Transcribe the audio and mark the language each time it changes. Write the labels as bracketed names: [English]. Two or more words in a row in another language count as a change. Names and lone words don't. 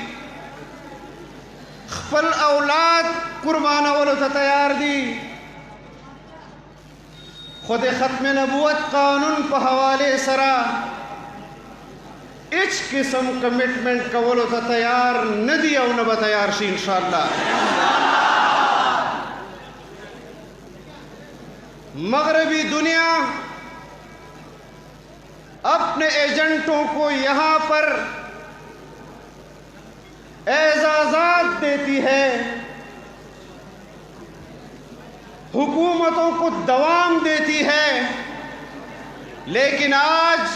[Pashto] خپل اولاد قربانولو ته تیار دي، خو د ختم نبوت قانون په حوالې سره هیڅ قسم کمټمنټ کولو ته تیار نه دي او نه به تیار شي انشاءاللہ۔ [Urdu] مغربی دنیا اپنے ایجنٹوں کو یہاں پر اعزازات دیتی ہے، حکومتوں کو دوام دیتی ہے، لیکن آج